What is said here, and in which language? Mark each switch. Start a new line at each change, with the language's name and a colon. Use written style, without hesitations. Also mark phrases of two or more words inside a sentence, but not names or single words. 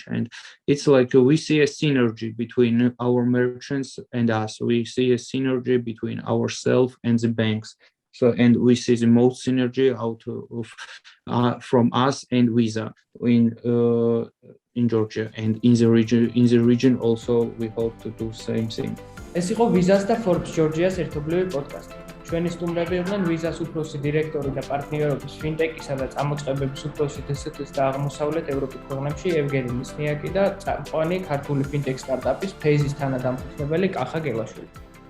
English: And it's like we see a synergy between our merchants and us. We see a synergy between ourselves and the banks. So, and we see the most synergy out of from us and Visa in Georgia and in the region. In the region also, we hope to do same thing.
Georgian: ეს იყო Visa-ს და Forbes Georgia-ს ერთობლივი პოდკასტი. ჩვენი სტუმრები იყვნენ Visa-ს უფროსი დირექტორი და პარტნიორობის Fintech-ისა და წამოწყებების უფროსი DST-ს და აღმოსავლეთ ევროპის ქვეყნებში ევგენი მისნიაკი და წამყვანი ქართული Fintech სტარტაპის Phase-ის თანადამფუძნებელი Kkaha Gelashvili.